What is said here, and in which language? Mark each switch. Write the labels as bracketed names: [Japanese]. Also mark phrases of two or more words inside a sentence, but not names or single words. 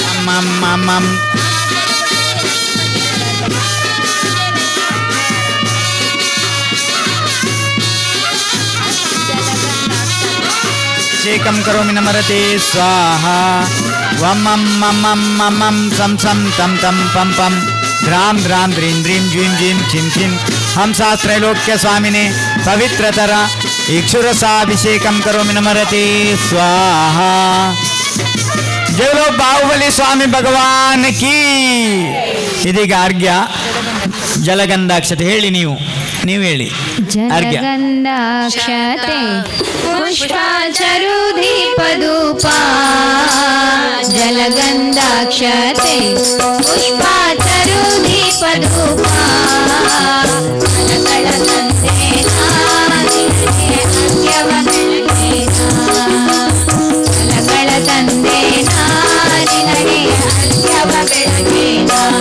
[Sanskrit] ಮಂ ಮಂ ಮಂ ಅಭಿಷೇಕಂ ಕರೋಮಿ ನಮರತೆ ಸ್ವಾಹ ವಂ ಮಂ ಮಂ ಮಂ ಮಂ ಮಂ ಸಂ ಸಂ ತಂ ತಂ ಪಂ ಪಂ ದ್ರಾಂ ದ್ರಾಂ ದ್ರೀಂ ದ್ರೀಂ ಜ್ವೀಂ ಜ್ವೀಂ ಚಿಂ ಚಿಂ ಹಂಸಾಸ್ತ್ರೈಲೋಕ್ಯ ಸ್ವಾಮಿನೇ ಪವಿತ್ರತರ ಇಕ್ಷುರಸಾಭಿಷೇಕಂ ಕರೋಮಿ ನಮರತೆ ಸ್ವಾಹ. [Hindi] ಜಯಲೋ ಬಾಹುಬಲಿ ಸ್ವಾಮಿ ಭಗವಾನ್ ಕೀ. [Kannada] ಇದೀಗ ಅರ್ಘ್ಯ ಜಲಗಂಧಾಕ್ಷತೆ ಹೇಳಿ, ನೀವು ಹೇಳಿ ಅರ್ಘ್ಯ. ಜಲಗಂಧಾಕ್ಷತೆ ಪುಷ್ಪಾಚರು ದೀಪಧೂಪ, ಜಲಗಂಧಾಕ್ಷತೆ ಪುಷ್ಪಾಚರು ದೀಪಧೂಪ, ಫಲಗಳ ತಂದೇನ ಅಂತ್ಯವ ಬೆಳಗೇನ, ಫಲಗಳ ತಂದೇನ ನಿನಗೆ ಅಂತ್ಯವ ಬೆಳಗೇನ.